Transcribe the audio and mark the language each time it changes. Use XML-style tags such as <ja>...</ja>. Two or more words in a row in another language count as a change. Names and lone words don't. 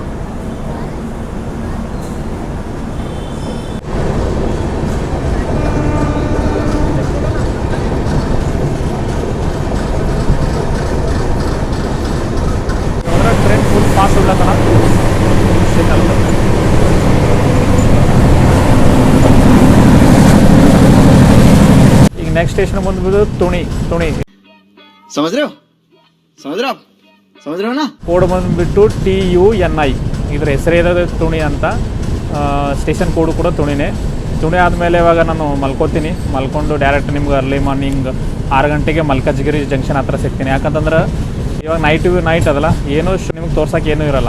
<en>train full fast</en> <kn>ಉಳ್ಳತನ ಈಗ</kn> <en>next station</en> <kn>ಬಂದ್ಬಿಟ್ಟು ತುಣಿ.</kn> <hi>समझ रहे हो ना?</hi> <kn>ಕೋಡ್ ಬಂದುಬಿಟ್ಟು TUNI. ಇದ್ರ ಹೆಸರೇ ಇದೆ ತುಣಿ ಅಂತ.</kn> <en>station code</en> <kn>ಕೂಡ ತುಣಿ ಆದಮೇಲೆ ಇವಾಗ ನಾನು ಮಲ್ಕೊಂಡು ಡೈರೆಕ್ಟ್ ನಿಮ್ಗೆ</kn> <en>early morning</en> <kn>6 ಗಂಟೆಗೆ ಮಲ್ಕಾಜ್ಗಿರಿ ಜಂಕ್ಷನ್ ಹತ್ರ ಸಿಗ್ತೀನಿ. ಯಾಕಂತಂದ್ರೆ ಇವಾಗ ನೈಟ್ ಅದಲ್ಲ, ಏನೂ ನಿಮ್ಗೆ ತೋರ್ಸೋಕೆ ಏನೂ ಇರೋಲ್ಲ.</kn>